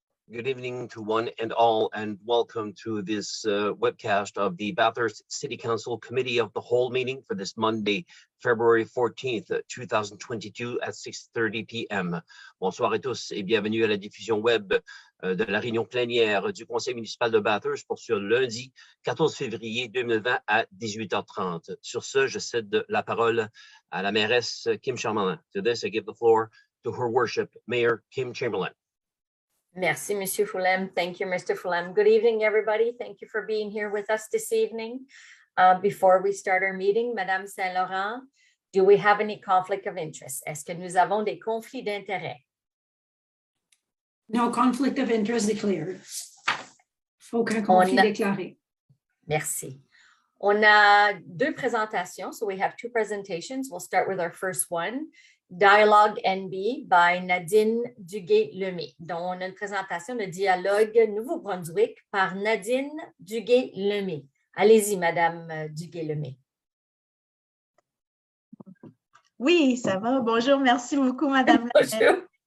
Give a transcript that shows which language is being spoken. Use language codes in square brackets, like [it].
[en] Good evening to one and all, and welcome to this webcast of the Bathurst City Council Committee of the Whole meeting for this Monday, February 14th, 2022 at 6:30 p.m. [fr] Bonsoir à tous et bienvenue à la diffusion web de la réunion plénière du Conseil municipal de Bathurst pour ce lundi 14 février 2020 à 18h30. Sur ce, je cède la parole à la mairesse Kim Chamberlain. [en] To this, I give the floor to Her Worship, Mayor Kim Chamberlain. [fr] Merci, Monsieur Fulham. [en] Thank you, Mr. Fulham. Good evening, everybody. Thank you for being here with us this evening. Before we start our meeting, Madame Saint-Laurent, do we have any conflict of interest? [fr] Est-ce que nous avons des conflits d'intérêt? [en] No conflict of interest declared. [fr] Aucun conflit déclaré. Merci. On a deux présentations, [en] so we have two presentations. We'll start with our first one. Dialogue NB by Nadine Duguay-Lemay. [fr] Donc, on a une présentation de Dialogue Nouveau-Brunswick par Nadine Duguay-Lemay. Allez-y, Madame Duguay-Lemay. Oui, ça va. Bonjour, merci beaucoup, Madame. Bonjour.